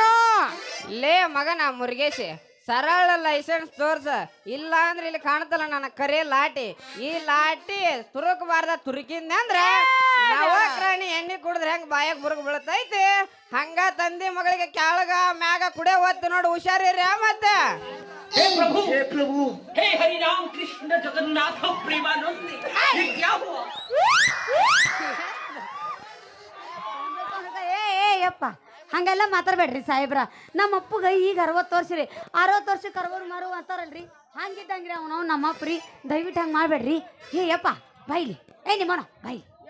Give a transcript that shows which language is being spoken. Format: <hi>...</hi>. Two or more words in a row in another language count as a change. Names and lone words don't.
<kn>ಲೇ ಮಗನ ಮುರುಗೇಶಿ, ಸರಳ ಲೈಸೆನ್ಸ್ ತೋರ್ಸ, ಇಲ್ಲ ಅಂದ್ರೆ ಇಲ್ಲಿ ಕಾಣ್ತಲ್ಲ ನನ್ನ ಕರೆ ಲಾಟಿ. ಈ ಲಾಟಿ ತುರುಕಬಾರ್ದ, ತುರುಕಿಂದ ಅಂದ್ರೆ ನವಕ್ರಾಣಿ ಎಣ್ಣೆ ಕುಡಿದ್ರೆ ಹೆಂಗ್ ಬಾಯಾಗ ಬುರುಗ್ ಬೀಳ್ತೈತಿ, ಹಂಗ ತಂದೆ ಮಗಳಿಗೆ ಕೆಳಗ ಮ್ಯಾಗ ಕುಡೆ ಒತ್ತು ನೋಡಿ, ಹುಷಾರಿರಿ. ಮತ್ತೆ</kn> <hi>हे प्रभु हे हरि राम कृष्ण जगन्नाथ प्रेमानंद, ये क्या हुआ?</hi> <kn>ಯಪ್ಪ ಹಂಗೆಲ್ಲ ಮಾತಾಡ್ಬೇಡ್ರಿ ಸಾಹೇಬ್ರ. ನಮ್ಮ ಅಪ್ಪಗ ಈಗ 60 ವರ್ಷ ರೀ. 60 ವರ್ಷಕ್ಕೆ 60 ಮಾರು ಅಂತಾರಲ್ರಿ, ಹಂಗಿದ್ದಂಗ್ರಿ ಅವನು ನಮ್ಮ ಅಪ್ಪ ರೀ. ದಯವಿಟ್ಟು ಹಂಗೆ ಮಾಡ್ಬೇಡ್ರಿ. ಯಪ್ಪ ಬೈಲಿ. ನಿಮ್ಮನ ಬೈಲಿ.</kn>